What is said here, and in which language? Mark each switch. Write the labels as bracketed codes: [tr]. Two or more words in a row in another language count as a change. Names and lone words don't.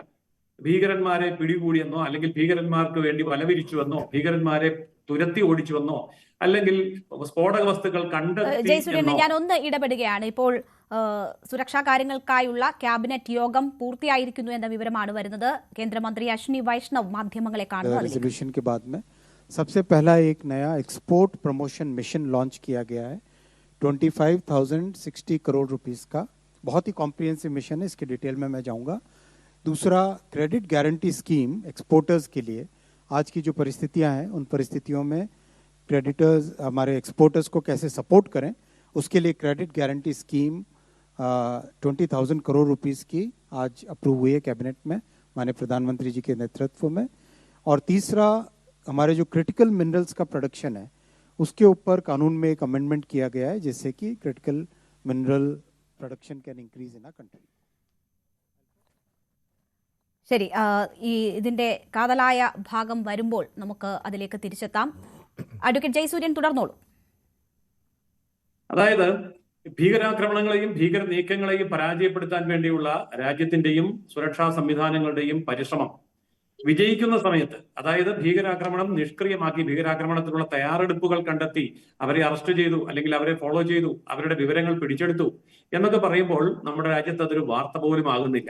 [ml] ഭീകരന്മാരെ പിടികൂടിയെന്നോ, അല്ലെങ്കിൽ ഭീകരന്മാർക്ക് വേണ്ടി വലവിരിച്ചുവെന്നോ, ഭീകരന്മാരെ തുരത്തി ഓടിച്ചുവെന്നോ, അല്ലെങ്കിൽ സ്ഫോടക വസ്തുക്കൾ ജയസൂര്യൻ, ഞാൻ ഒന്ന് ഇടപെടുകയാണ്. ഇപ്പോൾ സുരക്ഷാ കാര്യങ്ങൾക്കായുള്ള ക്യാബിനറ്റ് യോഗം പൂർത്തിയായിരിക്കുന്നു എന്ന വിവരമാണ് വരുന്നത്. കേന്ദ്രമന്ത്രി അശ്വിനി വൈഷ്ണവ് മാധ്യമങ്ങളെ കാണുന്നു. [hi] सबसे पहला एक नया [en] export promotion mission [hi] लॉन्च किया गया है 25,060 करोड़ रुपीस का. बहुत ही [en] comprehensive mission [hi] है, इसके डिटेल में मैं जाऊंगा. दूसरा, [en] credit guarantee scheme exporters [hi] के लिए. आज की जो परिस्थितियां हैं उन परिस्थितियों में क्रेडिटर्स, हमारे एक्सपोर्टर्स को कैसे सपोर्ट करें, उसके लिए [en] credit guarantee scheme [hi] 20,000 करोड़ रुपीस की आज अप्रूव हुई है कैबिनेट में माननीय प्रधानमंत्री जी के नेतृत्व में. और तीसरा, हमारे जो [en] critical minerals [hi] का प्रोडक्शन है उसके ऊपर कानून में एक अमेंडमेंट किया गया है, जिससे कि [en] critical mineral production can increase in a country. [ml] ശരി, ഇതിന്റെ കാതലായ ഭാഗം വരുമ്പോൾ നമുക്ക് അതിലേക്ക് തിരിച്ചെത്താം. അഡ്വക്കേറ്റ് ജയസൂര്യൻ തുടർന്നോളൂ. അതായത് ഭീകരാക്രമണങ്ങളെയും ഭീകര നീക്കങ്ങളെയും പരാജയപ്പെടുത്താൻ വേണ്ടിയുള്ള രാജ്യത്തിന്റെയും സുരക്ഷാ സംവിധാനങ്ങളുടെയും പരിശ്രമം വിജയിക്കുന്ന സമയത്ത്, അതായത് ഭീകരാക്രമണം നിഷ്ക്രിയമാക്കി, ഭീകരാക്രമണത്തിനുള്ള തയ്യാറെടുപ്പുകൾ കണ്ടെത്തി അവരെ അറസ്റ്റ് ചെയ്തു, അല്ലെങ്കിൽ അവരെ ഫോളോ ചെയ്തു, അവരുടെ വിവരങ്ങൾ പിടിച്ചെടുത്തു എന്നൊക്കെ പറയുമ്പോൾ നമ്മുടെ രാജ്യത്ത് അതൊരു വാർത്ത പോലും ആകുന്നില്ല.